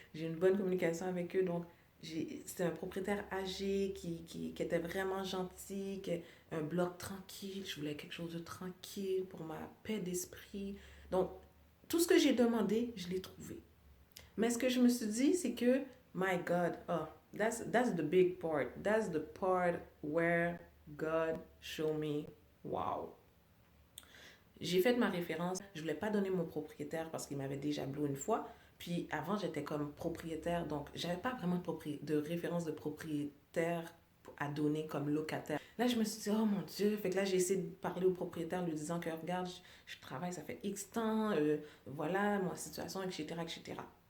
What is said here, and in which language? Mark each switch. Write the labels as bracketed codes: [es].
[fr] J'ai une bonne communication avec eux, donc c'était un propriétaire âgé qui était vraiment gentil, un bloc tranquille. Je voulais quelque chose de tranquille pour ma paix d'esprit. Donc, tout ce que j'ai demandé, je l'ai trouvé. Mais ce que je me suis dit, c'est que, [en] my God, oh, that's the big part. That's the part where God showed me, wow. [fr] J'ai fait ma référence. Je voulais pas donner mon propriétaire parce qu'il m'avait déjà blowé une fois. Puis avant, j'étais comme propriétaire, donc j'avais pas vraiment de référence de propriétaire à donner comme locataire. Là, je me suis dit, oh mon Dieu. Fait que là, j'ai essayé de parler au propriétaire, lui disant que, regarde, je travaille, ça fait X temps, voilà, ma situation, etc., etc.